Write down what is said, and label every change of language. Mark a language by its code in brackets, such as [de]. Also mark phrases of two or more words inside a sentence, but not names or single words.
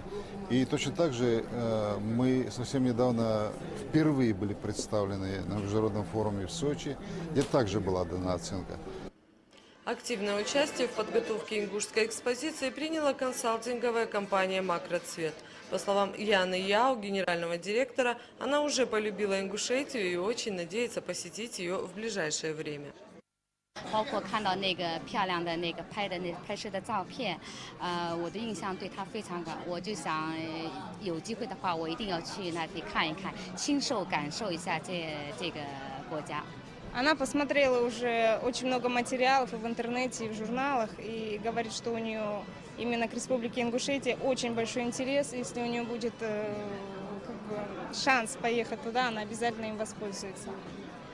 [ru] И точно так же мы совсем недавно впервые были представлены на международном форуме в Сочи, где также была дана оценка. Активное участие в подготовке ингушской экспозиции приняла консалтинговая компания «Макроцвет». По словам Яны Яо, генерального директора, она уже полюбила Ингушетию и очень надеется посетить ее в ближайшее время. [zh] 包括看到那个漂亮的拍摄的照片，我的印象对它非常好。我就想有机会的话，我一定要去那里看一看，亲受感受一下这个国家。 [ru] Она посмотрела уже очень много материалов и в интернете, и в журналах, и говорит, что у нее именно к Республике Ингушетия очень большой интерес. Если у нее будет шанс поехать туда, она обязательно им воспользуется.